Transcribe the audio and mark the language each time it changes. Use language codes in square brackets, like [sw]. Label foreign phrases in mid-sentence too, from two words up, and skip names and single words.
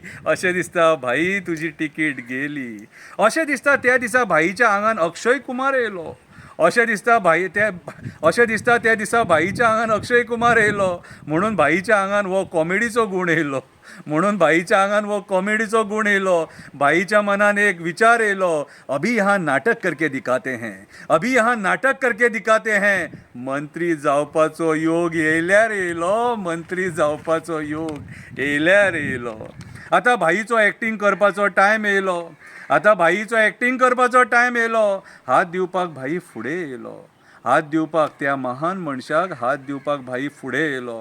[kok] अशें दिसता त्या दिसा भाईच्या आंगान अक्षय कुमार येयलो. अशें दिसता त्या दिसा भाईच्या आंगान अक्षय कुमार येयलो म्हणून भाईच्या आंगान वो कॉमेडीचो गुण येयलो. भाईच्या मनान एक विचार येयलो, [hi] अभी यहाँ नाटक करके दिखाते हैं. [kok] मंत्री जावपाचो योग येयल्यार येयलो. आता भाईचो एक्टींग करपाचो टायम येयलो. हात दिवपाक भाई फुडें येयलो. त्या महान मनशाक हात दिवपाक भाई फुडें येयलो.